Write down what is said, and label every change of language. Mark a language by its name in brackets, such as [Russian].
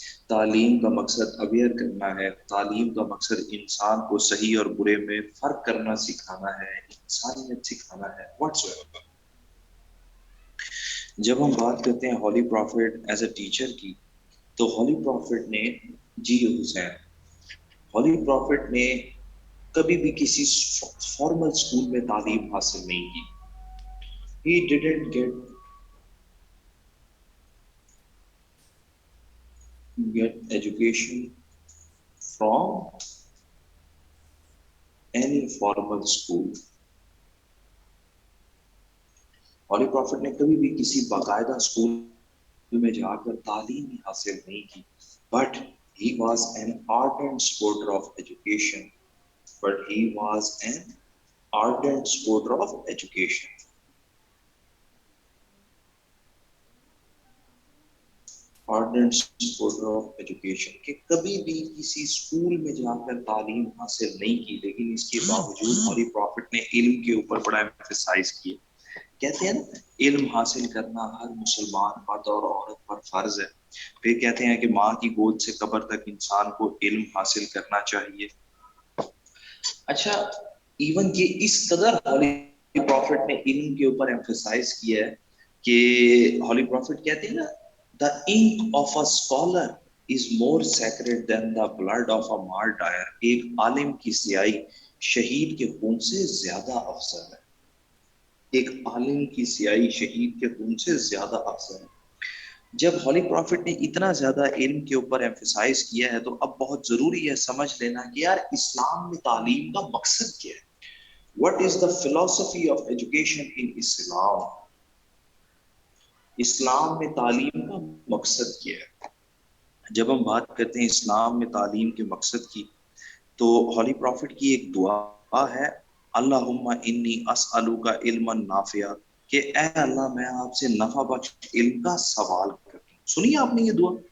[Urdu] تعلیم کا مقصد اویئر کرنا ہے. تعلیم کا مقصد انسان کو صحیح اور برے میں فرق کرنا سکھانا ہے، انسانیت سکھانا ہے. What's ever. جب ہم بات کرتے ہیں holy prophet as a teacher کی، تو ہولی پروفٹ نے، جی حسین، ہولی پروفٹ نے کبھی بھی کسی فارمل اسکول میں تعلیم حاصل نہیں کی. [English] He didn't get education from any formal school. [Urdu] Holy prophet نے کبھی بھی کسی باقاعدہ اسکول میں جا کر تعلیم ہی حاصل نہیں کی. [English] But he was an ardent supporter of education. But he was an ardent supporter of education. [Urdu] ارڈنٹ supporter of education, کہ کبھی بھی کسی اسکول میں جا کر تعلیم حاصل نہیں کی، لیکن اس کے باوجود ہولی پروفٹ نے علم کے اوپر بڑا ایمفیسائز کیا. کہتے ہیں نا علم حاصل کرنا ہر مسلمان مرد اور عورت پر فرض ہے. پھر کہتے ہیں کہ ماں کی گود سے قبر تک انسان کو علم حاصل کرنا چاہیے. اچھا، ایون کہ اس قدر ہولی پروفٹ نے علم کے اوپر ایمفیسائز کیا ہے کہ ہولی پروفٹ کہتے ہیں نا [English] the ink of a scholar is more sacred than the blood of a martyr. [Urdu] ایک عالم کی سیاہی شہید کے خون سے زیادہ افضل ہے. ایک عالم کی سیاہی شہید کے خون سے زیادہ افضل ہے. جب ہولی پروفٹ نے اتنا زیادہ علم کے اوپر ایمفیسائز کیا ہے تو اب بہت ضروری ہے سمجھ لینا کہ یار اسلام میں تعلیم کا مقصد کیا ہے. [English] What is the philosophy of education in Islam? [Urdu] اسلام میں تعلیم کا مقصد کیا ہے؟ جب ہم بات کرتے ہیں اسلام میں تعلیم کے مقصد کی، تو ہولی پروفٹ کی ایک دعا ہے، [Arabic] اللہم انی اسألوک علما نافعا، [Urdu] کہ اے اللہ میں آپ سے نفع بخش علم کا سوال کرتا ہوں. سنیے آپ نے یہ دعا.